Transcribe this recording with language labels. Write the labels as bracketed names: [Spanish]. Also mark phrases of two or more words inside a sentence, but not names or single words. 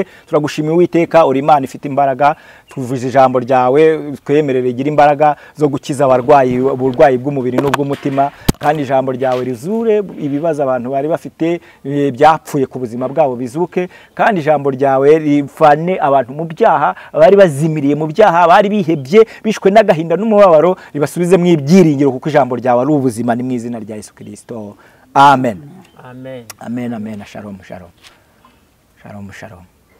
[Kinyarwanda] Turagushimiye Uwiteka, uri Imana ifite imbaraga, tuvuze ijambo ryawe twemerere igira imbaraga zo gukiza uburwayi bw'umubiri n'ubw'umutima, kandi ijambo ryawe rizure ibibazo abantu bari bafite byapfuye ku buzima bwabo bizuke, kandi ijambo ryawe rifane abantu mu byaha, bari bazimiriye mu byaha, bari bihebye bishwe n'agahinda n'umubabaro, ribasubize mu ibyiringiro kuko ijambo ryawe ari ubuzima, ni mu izina rya Yesu Kristo. Amen. Amen. [Hebrew] אמן אמן. שלום שלום. שלום שלום.